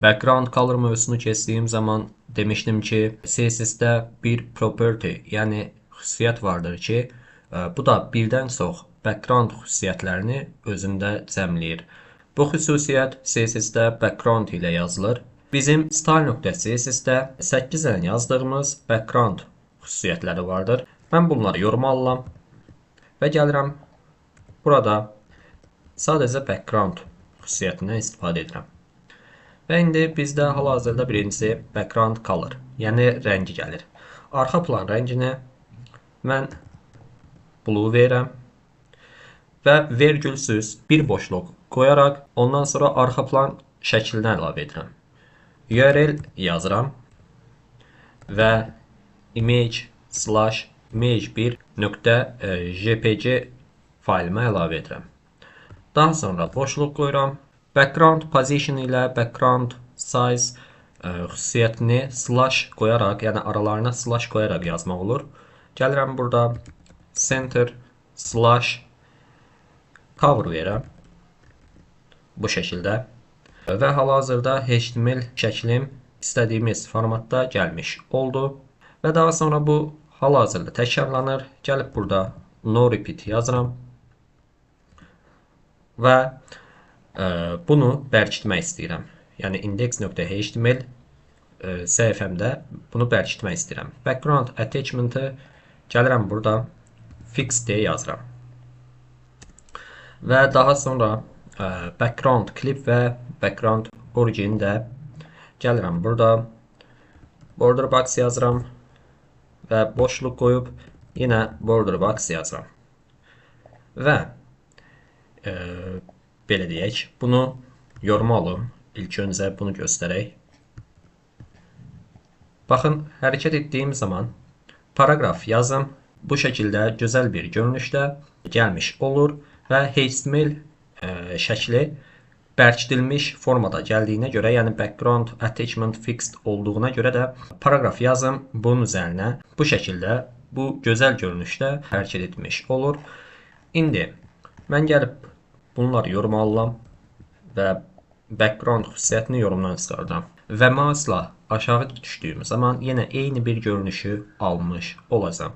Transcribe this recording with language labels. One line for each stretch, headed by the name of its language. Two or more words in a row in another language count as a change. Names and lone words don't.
English: Background color
Azerbaijani: mövzusunu keçdiyim zaman demişdim ki, CSS-də bir property, yəni xüsusiyyət vardır ki, bu da birdən çox background xüsusiyyətlərini özündə cəmləyir. Bu xüsusiyyət CSS-də background ilə yazılır. Bizim style.css-də 8 dənə yazdığımız background xüsusiyyətləri vardır. Mən bunları yoruma alıram və gəlirəm burada sadəcə background xüsusiyyətindən istifadə edirəm. Və indi bizdə hal-hazırda birincisi
English: background color,
Azerbaijani: yəni rəngi gəlir. Arxa plan rəngini mən blue verirəm və vergülsüz bir boşluq qoyaraq ondan sonra arxa plan şəklinə əlavə edirəm. URL yazıram və image/image1.jpg faylıma əlavə edirəm. Daha sonra boşluq qoyuram.
English: Background position
Azerbaijani: ilə
English: background size
Azerbaijani: xüsusiyyətini slash qoyaraq, yəni aralarına slash qoyaraq yazmaq olur. Gəlirəm burada
English: center slash cover
Azerbaijani: verirəm. Bu şəkildə. Və hal-hazırda HTML şəklim istədiyimiz formatda gəlmiş oldu. Və daha sonra bu hal-hazırda təkrarlanır. Gəlib burada
English: no repeat
Azerbaijani: yazıram. Və bunu bərkitmək istəyirəm. Yəni index.html səhifəmdə bunu bərkitmək istəyirəm.
English: Background attachment-
Azerbaijani: ı gəlirəm burada fix deyə yazıram. Və daha sonra
English: background clip
Azerbaijani: və
English: background origin
Azerbaijani: də gəlirəm burada
English: border box
Azerbaijani: yazıram və boşluq qoyub yenə
English: border box
Azerbaijani: yazıram. Və belə deyək, bunu yoruma alım. İlk öncə bunu göstərək. Baxın, hərəkət etdiyim zaman paragraf yazım bu şəkildə gözəl bir görünüşdə gəlmiş olur və HTML şəkli bərkidilmiş formada gəldiyinə görə, yəni
English: background attachment fixed
Azerbaijani: olduğuna görə də paragraf yazım bunun üzərinə bu şəkildə, bu gözəl görünüşdə hərəkət etmiş olur. İndi mən gəlib bunları yoruma alıram və background xüsusiyyətini yorumdan çıxardıram. Və mouse'la aşağı düşdüyüm zaman yenə eyni bir görünüşü almış olacam.